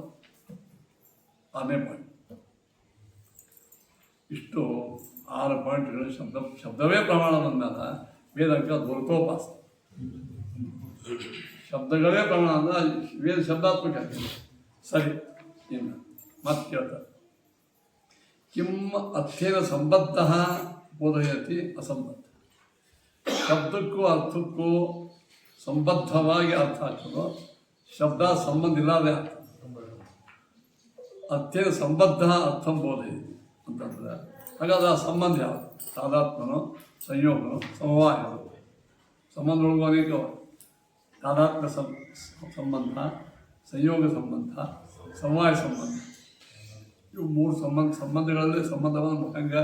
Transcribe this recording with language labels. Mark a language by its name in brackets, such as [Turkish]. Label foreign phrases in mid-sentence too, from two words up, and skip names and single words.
[Kannada] 6ನೇ ಪಾಯಿಂಟ್. ಇಷ್ಟು 6 ಪಾಯಿಂಟ್ಗಳು. ಶಬ್ದವೇ ಪ್ರಮಾಣ ಬಂದಾಗ ವೇದಕ್ಕೆ ದುರ್ಗೋಪಾಸ. ಶಬ್ದಗಳೇ ಪ್ರಮಾಣ ಅಂದ್ರೆ ವೇದ ಶಬ್ದಾತ್ಮಕ ಆಗ್ತದೆ. ಸರಿ, ಇನ್ನು ಮತ್ತೆ ಕೇಳ್ತಾರೆ [Sanskrit] ಕಿಂ ಅರ್ಥೇನ ಸಂಬದ್ಧ ಬೋಧಯತಿ ಅಸಂಬದ್ಧ. [Kannada] ಶಬ್ದಕ್ಕೂ ಅರ್ಥಕ್ಕೂ ಸಂಬದ್ಧವಾಗಿ ಅರ್ಥ ಆಗ್ತದೋ, ಶಬ್ದ ಸಂಬಂಧ ಇಲ್ಲದೆ ಅರ್ಥ. [Sanskrit] ಅರ್ಥೇನ ಸಂಬದ್ಧ ಅರ್ಥಂ ಬೋಧಯತಿ [Kannada] ಅಂತಂದ್ರೆ ಹಾಗಾದ್ರೆ ಆ ಸಂಬಂಧ ಯಾವುದು? ತಾದಾತ್ಮನೋ ಸಂಯೋಗನೋ ಸಮವಾಯನೋ? ಸಂಬಂಧದೊಳಗೂ ಅನೇಕ ತಾದಾತ್ಮ ಸಂಬಂಧ, ಸಂಯೋಗ ಸಂಬಂಧ, ಸಮವಾಯ ಸಂಬಂಧ. ಇವು 3 ಸಂಬಂಧಗಳಲ್ಲಿ ಸಂಬಂಧವನ್ನು ಹಂಗೆ.